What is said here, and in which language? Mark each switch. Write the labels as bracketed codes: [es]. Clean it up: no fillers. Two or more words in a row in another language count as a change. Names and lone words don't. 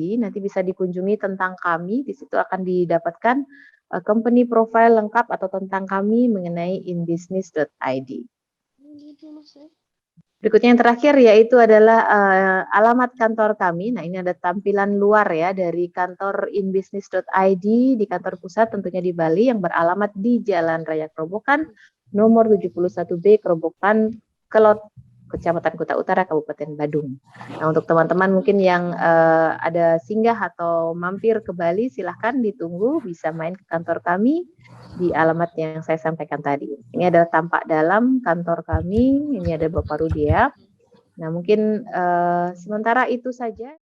[id] Nanti bisa dikunjungi tentang kami, di situ akan didapatkan [en] company profile [id] lengkap atau tentang kami mengenai inbusiness.id. Berikutnya yang terakhir yaitu adalah alamat kantor kami. Nah, ini ada tampilan luar ya dari kantor inbusiness.id di kantor pusat tentunya di Bali yang beralamat di Jalan Raya Kerobokan nomor 71B Kerobokan Kelot Kecamatan Kuta Utara Kabupaten Badung. Nah, untuk teman-teman mungkin yang ada singgah atau mampir ke Bali silahkan ditunggu bisa main ke kantor kami di alamat yang saya sampaikan tadi. Ini adalah tampak dalam kantor kami, ini ada Bapak Rudia. Nah, mungkin sementara itu saja.